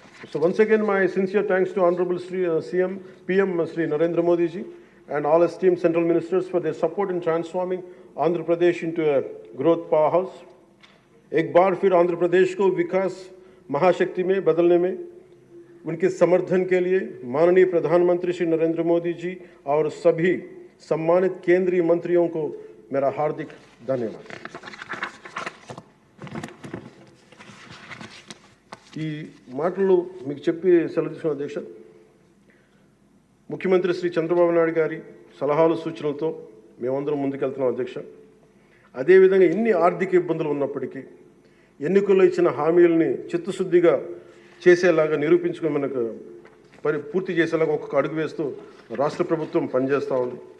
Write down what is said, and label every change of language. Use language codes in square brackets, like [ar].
[en] So once again, my sincere thanks to Honorable Sri CM, PM Sri Narendra Modi ji and all esteemed central ministers for their support in transforming Andhra Pradesh into a growth powerhouse. [hi] एक बार फिर आंध्र प्रदेश को विकास महाशक्ति में बदलने में उनके समर्थन के लिए माननीय प्रधानमंत्री श्री नरेंद्र मोदी जी और सभी सम्मानित केंद्रीय मंत्रियों को मेरा हार्दिक धन्यवाद। [te] ఈ మాటలు మీకు చెప్పి సెలవు తీసుకున్న అధ్యక్ష, ముఖ్యమంత్రి శ్రీ చంద్రబాబు నాయుడు గారి సలహాలు సూచనలతో మేమందరం ముందుకెళ్తున్నాం అధ్యక్ష. అదేవిధంగా ఎన్ని ఆర్థిక ఇబ్బందులు ఉన్నప్పటికీ ఎన్నికల్లో ఇచ్చిన హామీలని చిత్తశుద్ధిగా చేసేలాగా నిరూపించుకుని మనకు పూర్తి చేసేలాగా ఒక్కొక్క అడుగు వేస్తూ రాష్ట్ర ప్రభుత్వం పనిచేస్తూ ఉంది.